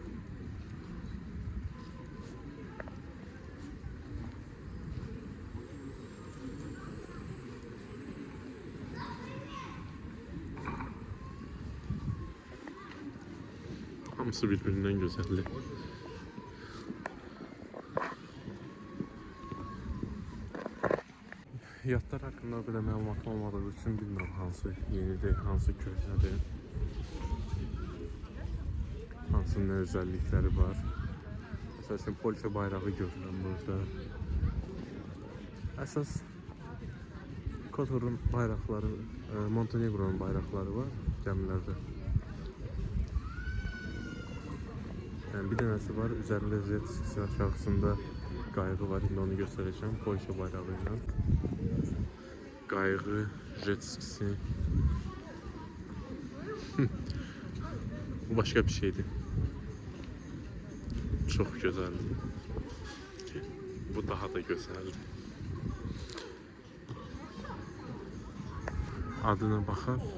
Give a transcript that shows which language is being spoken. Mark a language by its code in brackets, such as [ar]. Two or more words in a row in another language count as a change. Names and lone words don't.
[tr] Hamısı birbirinden güzelli. [az] Yatlar hakkında o kadar məlumat olmadığı için bilmirəm hansı yenidir, hansı köhnədir. Hansının nə özellikləri var. Məsələn, Polşa bayrağı görürəm burada. Əsas Kotor'un bayraqları, Montenegro'nun bayraqları var gəmilərdə. Yani bir dənəsi var, üzərində jet skisi aşağısında qayığı var, indi onu göstereceğim. Polşa bayrağıyla. Qayığı, jet skisi. [tr] Bu başka bir şeydi. Çok güzeldi. Bu daha da güzel. Adına bakar.